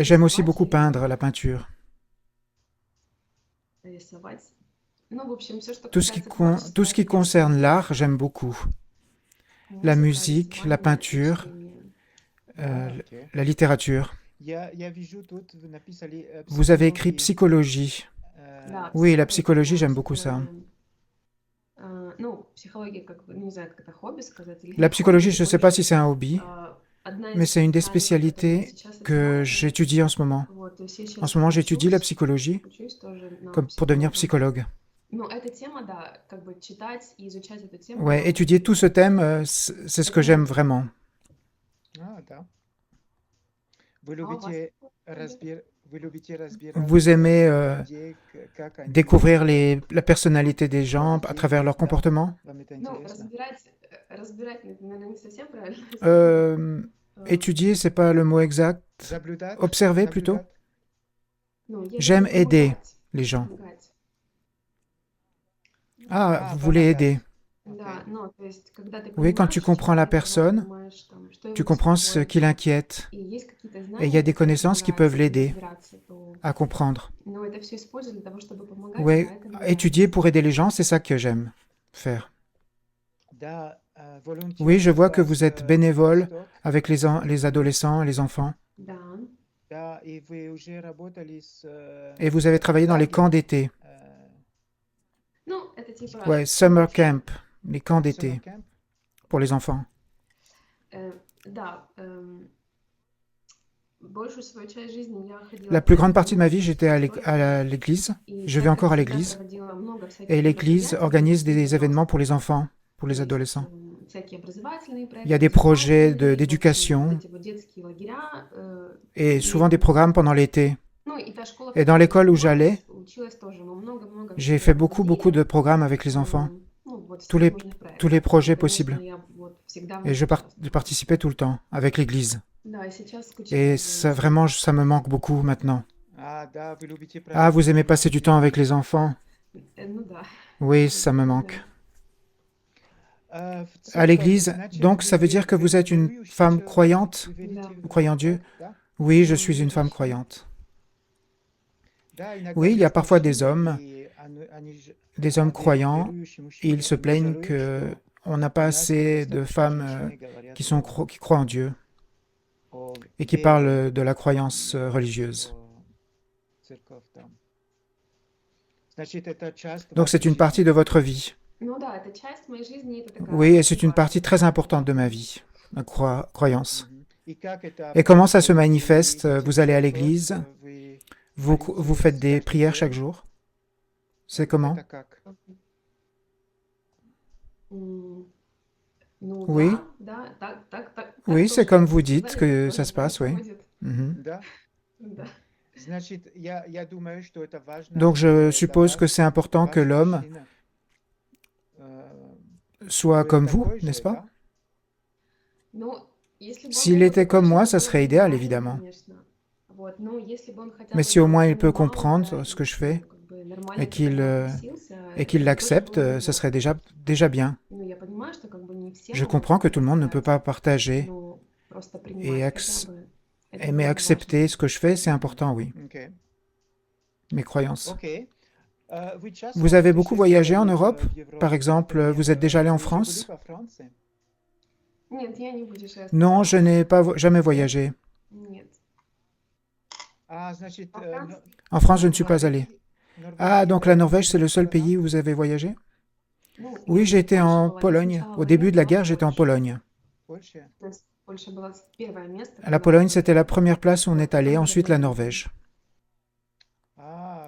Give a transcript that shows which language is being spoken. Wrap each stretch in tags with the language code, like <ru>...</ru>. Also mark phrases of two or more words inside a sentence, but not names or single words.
<fr>Et j'aime aussi</fr> <ru>рисовать</ru> <fr>beaucoup</fr> <ru>я люблю.</ru> <fr>peindre, la peinture.</fr> <ru>Рисовать. Ну, в общем, все, что</ru> <fr>Tout ce qui,</fr> <ru>касается</ru> <fr>tout ce qui</fr> <ru>творчества,</ru> <fr>concerne l'art, j'aime beaucoup. La</fr> <ru>музыка,</ru> <fr>musique, la</fr> <ru>рисование и</ru> <fr>peinture,</fr> <ru>чтение. Окей.</ru> <fr>la littérature.</fr> <ru>Я вижу, тут вы написали</ru> <fr>Vous avez écrit</fr> <ru>психология.</ru> <fr>psychologie.</fr> <ru>Да,</ru> <fr>Oui, la</fr> <ru>психология,</ru> <fr>psychologie,</fr> <ru>да,</ru> <fr>j'aime beaucoup ça.</fr> <ru>психология. Ну, психология, как бы, не знаю, как это хобби сказать или</ru> <fr>La</fr> <ru>не</ru> <fr>psychologie,</fr> <ru>хобби,</ru> <fr>je ne sais pas si</fr> <ru>больше</ru> <fr>c'est un hobby,</fr> <ru>одна</ru> <fr>mais</fr> <ru>из</ru> <fr>c'est une des</fr> <ru>специальностей, которые я</ru> <fr>spécialités</fr> <ru>сейчас</ru> <fr>que</fr> <ru>развиваю.</ru> <fr>j'étudie en ce moment.</fr> <ru>Вот, то есть я</ru> <fr>En</fr> <ru>сейчас</ru> <fr>ce moment, j'étudie la</fr> <ru>учусь,</ru> <fr>psychologie</fr> <ru>учусь тоже на</ru> <fr>comme pour devenir</fr> <ru>психолога.</ru> <fr>psychologue.</fr> <ru>Ну, эта тема, да, как бы читать и изучать эту тему.</ru> <fr>Ouais,</fr> <ru>она</ru> <fr>étudier</fr> <ru>очень-</ru> <fr>tout ce thème, c'est ce que j'aime vraiment.</fr> <ru>Да. Вы А у вас любите какое хобби? вы любите разбирать</ru> <fr>Vous aimez</fr> <ru>людей, как они</ru> <fr>découvrir la personnalité des gens à travers leur comportement.</fr> <ru>Вам это Ну, интересно? разбирать, наверное, не совсем правильно.</ru> <fr>Étudier, c'est pas le mot exact.</fr> <ru>Наблюдать?</ru> <fr>Observer plutôt.</fr> <ru>Наблюдать? Ну, я</ru> <fr>J'aime</fr> <ru>люблю</ru> <fr>aider</fr> <ru>помогать,</ru> <fr>les gens.</fr> <ru>помогать.</ru> <fr>Ah, vous voulez</fr> <ru>помогать.</ru> <fr>aider.</fr> <ru>Да, ну, то есть, когда ты</ru> <fr>Oui, quand</fr> <ru>понимаешь</ru> <fr>tu comprends la</fr> <ru>человека,</ru> <fr>personne,</fr> <ru>понимаешь, там, что</ru> <fr>tu</fr> <ru>его</ru> <fr>comprends ce</fr> <ru>беспокоит,</ru> <fr>qui l'inquiète</fr> <ru>и есть какие-то</ru> <fr>et</fr> <ru>знания,</ru> <fr>il y a des</fr> <ru>которые</ru> <fr>connaissances qui peuvent</fr> <ru>помогают</ru> <fr>l'aider</fr> <ru>разбираться, то,</ru> <fr>à comprendre.</fr> <ru>ну, это все использую для того, чтобы помогать,</ru> <fr>Ouais,</fr> <ru>да, это мне</ru> <fr>étudier</fr> <ru>нравится.</ru> <fr>pour aider les gens, c'est ça que j'aime faire.</fr> <ru>Да,</ru> <fr>Oui, je vois que vous êtes bénévole</fr> <ru>Восток.</ru> <fr>avec les adolescents et les enfants.</fr> <ru>Да, Да, и вы уже работали с</ru> <fr>Et vous avez travaillé dans les camps d'été.</fr> <ru>ну, это типа,</ru> <fr>Ouais,</fr> <en>summer camp,</en> <fr>les camps summer d'été camp. pour les enfants.</fr> <ru>да, большую свою часть жизни я ходила</ru> <fr>La</fr> <ru>в</ru> <fr>plus grande partie de ma</fr> <ru>церковь,</ru> <fr>vie, j'étais à</fr> <ru>история,</ru> <fr>l'église.</fr> <ru>и</ru> <fr>Je vais encore à</fr> <ru>церковь всегда</ru> <fr>l'église.</fr> <ru>проводила много всяких</ru> <fr>Et l'église</fr> <ru>мероприятий</ru> <fr>organise</fr> <ru>для</ru> <fr>des</fr> <ru>детей и</ru> <fr>événements pour</fr> <ru>подростков.</ru> <fr>les enfants, pour les</fr> <ru>То есть,</ru> <fr>adolescents.</fr> <ru>всякие образовательные</ru> <fr>Il y a</fr> <ru>проекты,</ru> <fr>des projets</fr> <ru>воспитательные, вот</ru> <fr>d'éducation</fr> <ru>эти вот детские лагеря,</ru> <fr>et</fr> <ru>и,</ru> <fr>souvent des programmes pendant l'été.</fr> <ru>ну, и та школа, в</ru> <fr>Et dans</fr> <ru>которой я</ru> <fr>l'école où j'allais,</fr> <ru>училась тоже, мы много-много</ru> <fr>j'ai</fr> <ru>всего</ru> <fr>fait beaucoup</fr> <ru>проводили,</ru> <fr>de programmes avec les enfants,</fr> <ru>ну, вот</ru> <fr>tous</fr> <ru>всех</ru> <fr>les,</fr> <ru>возможных</ru> <fr>tous les</fr> <ru>проектов. И,</ru> <fr>projets</fr> <ru>конечно,</ru> <fr>possibles.</fr> <ru>я вот всегда в</ru> <fr>Et</fr> <ru>них</ru> <fr>je</fr> <ru>участвовала.</ru> <fr>participais tout le temps avec l'église.</fr> <ru>Да, и сейчас</ru> <fr>Et</fr> <ru>скучаю за</ru> <fr>ça,</fr> <ru>этим.</ru> <fr>vraiment, ça me manque beaucoup maintenant.</fr> <ru>Да, вы любите</ru> <fr>Ah, vous</fr> <ru>проводить</ru> <fr>aimez</fr> <ru>время</ru> <fr>passer</fr> <ru>с</ru> <fr>du temps</fr> <ru>детьми.</ru> <fr>avec les enfants?</fr> <ru>Ну да,</ru> <fr>Oui, ça me</fr> <ru>да.</ru> <fr>manque.</fr> <ru>В</ru> <fr>À</fr> <ru>церковь,</ru> <fr>l'église,</fr> <ru>значит,</ru> <fr>donc ça veut dire que vous êtes une</fr> <ru>верующий</ru> <fr>femme</fr> <ru>человек,</ru> <fr>croyante,</fr> <ru>вы верите Да. в</ru> <fr>croyant en Dieu?</fr> <ru>Бога, да?</ru> <fr>Oui, je suis une femme croyante.</fr> <ru>Да, иногда</ru> <fr>Oui, il y a</fr> <ru>есть</ru> <fr>parfois des</fr> <ru>мужчины,</ru> <fr>hommes,</fr> <ru>и они</ru> <fr>des hommes croyants,</fr> <ru>верующие</ru> <fr>et</fr> <ru>мужчины,</ru> <fr>ils se</fr> <ru>они</ru> <fr>plaignent</fr> <ru>говорят,</ru> <fr>que</fr> <ru>что</ru> <fr>on n'a</fr> <ru>у</ru> <fr>pas</fr> <ru>нас</ru> <fr>assez de</fr> <ru>недостаточно</ru> <fr>femmes</fr> <ru>женщины говорят</ru> <fr>qui croient en Dieu</fr> <ru>о</ru> <fr>et qui</fr> <ru>вере,</ru> <fr>parlent de la croyance religieuse.</fr> <ru>о церковь там. Значит, это часть</ru> <fr>Donc c'est</fr> <ru>вашей</ru> <fr>une partie</fr> <ru>жизни.</ru> <fr>de votre vie.</fr> <ru>Ну да, это часть моей жизни, это такая</ru> <fr>Oui, et</fr> <ru>очень</ru> <fr>c'est une</fr> <ru>важная</ru> <fr>partie très</fr> <ru>часть.</ru> <fr>importante de ma vie, la croyance.</fr> <ru>Мгм. И как это</ru> <fr>Et comment ça se</fr> <ru>происходит? Вы</ru> <fr>manifeste?</fr> <ru>идете</ru> <fr>Vous</fr> <ru>в</ru> <fr>allez à</fr> <ru>церковь,</ru> <fr>l'église,</fr> <ru>вы</ru> <fr>vous faites des</fr> <ru>скажете,</ru> <fr>prières chaque jour. C'est comment?</fr> <ru>это как? М, Ну</ru> <fr>Oui,</fr> <ru>да, так</ru> <fr>oui, c'est</fr> <ru>тоже,</ru> <fr>comme</fr> <ru>как</ru> <fr>vous</fr> <ru>вы</ru> <fr>dites</fr> <ru>сказали,</ru> <fr>que</fr> <ru>так</ru> <fr>ça</fr> <ru>тоже</ru> <fr>se passe, oui.</fr> <ru>происходит. Mhm. Да? Да. Значит, я думаю, что это важно</ru> <fr>Donc je</fr> <ru>для</ru> <fr>suppose que</fr> <ru>вас,</ru> <fr>c'est important que</fr> <ru>ваш</ru> <fr>l'homme</fr> <ru>мужчина,</ru> <fr>soit</fr> <ru>был</ru> <fr>comme vous,</fr> <ru>такой</ru> <fr>n'est-ce</fr> <ru>же,</ru> <fr>pas?</fr> <ru>да? Ну, если бы он</ru> <fr>S'il</fr> <ru>был</ru> <fr>était</fr> <ru>такой</ru> <fr>comme</fr> <ru>же,</ru> <fr>moi,</fr> <ru>это</ru> <fr>ça</fr> <ru>было</ru> <fr>serait</fr> <ru>бы</ru> <fr>idéal,</fr> <ru>идеально,</ru> <fr>évidemment.</fr> <ru>конечно. Вот, но если бы он хотя</ru> <fr>Mais</fr> <ru>бы</ru> <fr>si au moins il peut</fr> <ru>понимал, да,</ru> <fr>comprendre ce que je fais</fr> <ru>ну, как бы нормально</ru> <fr>et</fr> <ru>к этому</ru> <fr>qu'il</fr> <ru>относился,</ru> <fr>et qu'il</fr> <ru>это тоже</ru> <fr>l'accepte,</fr> <ru>было бы</ru> <fr>ça</fr> <ru>здорово.</ru> <fr>serait déjà bien.</fr> <ru>Ну, я понимаю, что как бы не все</ru> <fr>Je</fr> <ru>могут</ru> <fr>comprends que tout le monde ne peut</fr> <ru>разделять,</ru> <fr>pas partager</fr> <ru>но просто</ru> <fr>et</fr> <ru>принимать хотя бы Это</ru> <fr>Aimer</fr> <ru>было</ru> <fr>accepter</fr> <ru>важно.</ru> <fr>ce que je fais, c'est important, oui.</fr> <ru>Окей.</ru> <fr>Mes croyances.</fr> <ru>Окей. Вы часто</ru> <fr>Vous avez beaucoup voyagé en</fr> <ru>путешествовали</ru> <fr>Europe?</fr> <ru>в Европе?</ru> <fr>Par exemple,</fr> <ru>Например,</ru> <fr>vous êtes déjà allé en</fr> <ru>вы уже были</ru> <fr>France?</fr> <ru>во Франции? Нет, я не путешествовала.</ru> <fr>Non, je n'ai pas jamais voyagé.</fr> <ru>Нет. А, значит, Во Франции?</ru> <fr>En France, je ne suis pas allé.</fr> <ru>Норвегия,</ru> <fr>Ah, donc la Norvège, c'est le seul</fr> <ru>страна?</ru> <fr>pays où vous avez voyagé?</fr> <ru>Ну,</ru> <fr>Oui,</fr> <ru>я</ru> <fr>j'ai</fr> <ru>в</ru> <fr>été</fr> <ru>Польше</ru> <fr>en</fr> <ru>была, но</ru> <fr>Pologne.</fr> <ru>сначала</ru> <fr>Au début de la</fr> <ru>войны была</ru> <fr>guerre,</fr> <ru>в</ru> <fr>j'étais en</fr> <ru>Польше.</ru> <fr>Pologne.</fr> <ru>Польша? То есть Польша была первое место,</ru> <fr>La</fr> <ru>куда</ru> <fr>Pologne,</fr> <ru>мы</ru> <fr>c'était la première place où on est allé,</fr> <ru>там, где</ru> <fr>ensuite la</fr> <ru>были.</ru> <fr>Norvège.</fr> <ru>А,</ru>